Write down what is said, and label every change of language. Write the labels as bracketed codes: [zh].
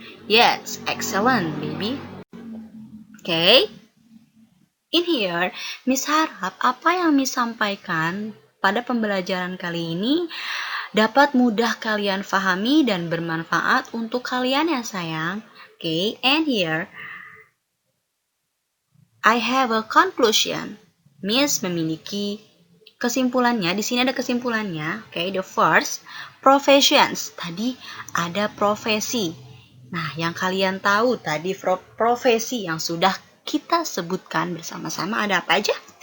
[en] Yes, excellent, baby. Okay. [id] In here, Miss harap apa yang Miss sampaikan pada pembelajaran kali ini dapat mudah kalian pahami dan bermanfaat untuk kalian ya sayang. [en] Okay, and here I have a conclusion. [id] Miss memiliki kesimpulannya. Di sini ada kesimpulannya. [en] Okay, the first professions. [id] Tadi ada profesi. Nah, yang kalian tahu tadi profesi yang sudah kita sebutkan bersama-sama ada apa aja?